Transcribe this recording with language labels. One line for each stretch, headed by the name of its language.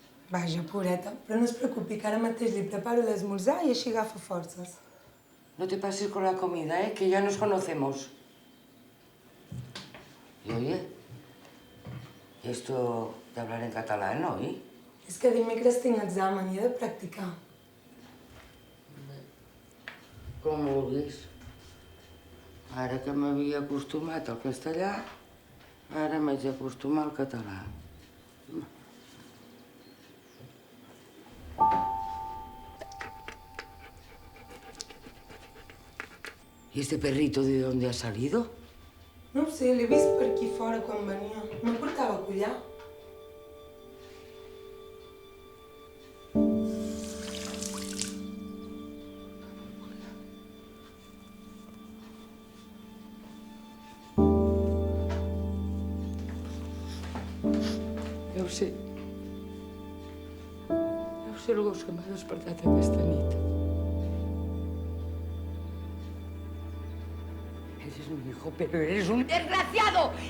Catalan: Vaja, pobreta, però no es preocupi, que ara mateix li preparo l'esmorzar i així agafa forces.
Spanish: No te pases con la comida, que ya nos conocemos. Y oye, esto de hablar en catalán, ¿no?
Catalan: És que dimecres tinc examen i he de practicar. Com vulguis. Ara que m'havia acostumat al castellà, ara m'haig d'acostumar al català.
Spanish: ¿Y este perrito de dónde ha salido?
Catalan: No ho sé, l'he vist per aquí fora quan venia. No portava collar. Deu ser el gos que m'ha despertat aquesta nit.
Spanish: Eres mi hijo, pero eres un desgraciado.